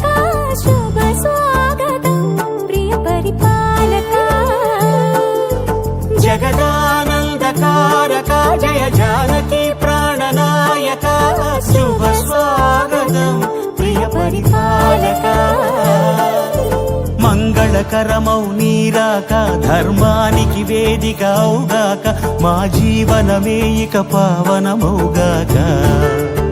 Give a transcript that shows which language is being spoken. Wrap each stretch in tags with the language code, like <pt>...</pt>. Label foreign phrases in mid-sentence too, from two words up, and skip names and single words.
<sa>शुभ स्वागतं प्रिय परिपालक। जगदानंदकारक जय जानकी प्राणनायक। शुभ स्वागतं प्रिय परिपालक।</sa> <te>మంగళకరమౌ నీరాక, ధర్మానికి వేదిక అవుగాక, మా జీవనమే ఇక పావనమౌగాక।</te>